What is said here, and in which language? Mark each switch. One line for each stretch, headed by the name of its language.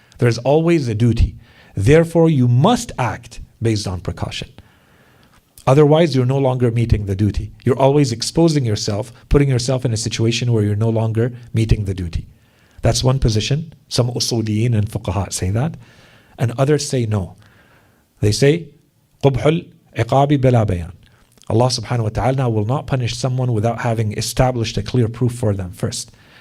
English: There's always a duty. Therefore, you must act based on precaution. Otherwise, you're no longer meeting the duty. You're always exposing yourself, putting yourself in a situation where you're no longer meeting the duty. That's one position. Some usuliyin and fuqaha say that. And others say no. They say,
Arabic: قُبْحُ الْعِقَابِ بَلَا بَيَانٍ.
English: Allah subhanahu wa ta'ala will not punish someone without having established a clear proof for them first.